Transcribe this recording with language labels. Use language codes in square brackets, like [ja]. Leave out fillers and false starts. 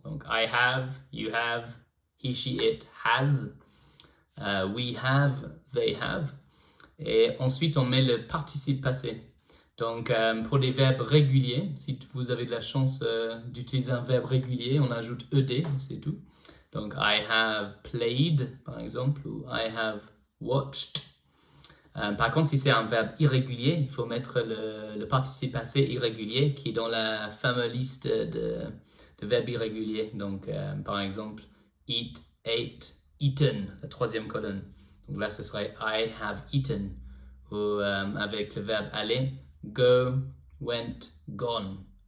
[fr] Donc [en] I have, you have, he, she, it has. We have, they have. [fr] Et ensuite, on met le participe passé. Donc pour des verbes réguliers, si vous avez de la chance d'utiliser un verbe régulier, on ajoute ed, c'est tout. Donc [en] I have played, [fr] par exemple, ou [en] I have watched. [fr] Par contre, si c'est un verbe irrégulier, il faut mettre le participe passé irrégulier qui est dans la fameuse liste de verbes irréguliers. Donc, par exemple, [en] eat, ate, eaten, [fr] la troisième colonne. Donc là, ce serait [en] I have eaten. [fr] Ou avec le verbe aller, [en] go, went, gone.